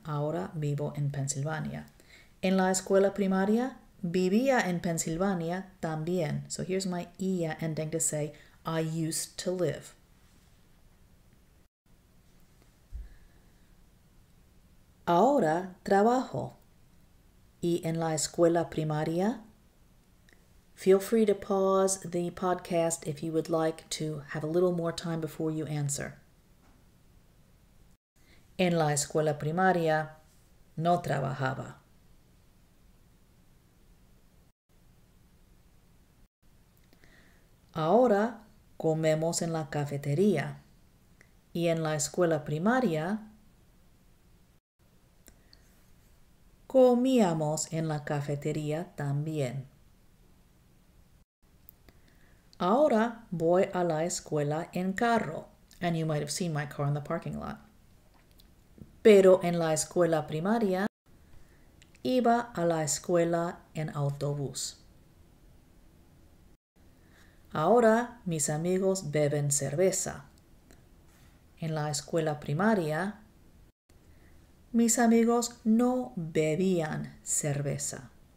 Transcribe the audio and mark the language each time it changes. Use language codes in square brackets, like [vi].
[es] Ahora vivo en Pensilvania. En la escuela primaria, vivía en Pensilvania también. [en] So here's my ia ending to say, I used to live. [es] Ahora trabajo. Y en la escuela primaria, [en] feel free to pause the podcast if you would like to have a little more time before you answer. [es] En la escuela primaria no trabajaba. Ahora comemos en la cafetería. Y en la escuela primaria comíamos en la cafetería también. Ahora voy a la escuela en carro. [en] And you might have seen my car in the parking lot. [es] Pero en la escuela primaria iba a la escuela en autobús. Ahora mis amigos beben cerveza. En la escuela primaria, mis amigos no bebían cerveza.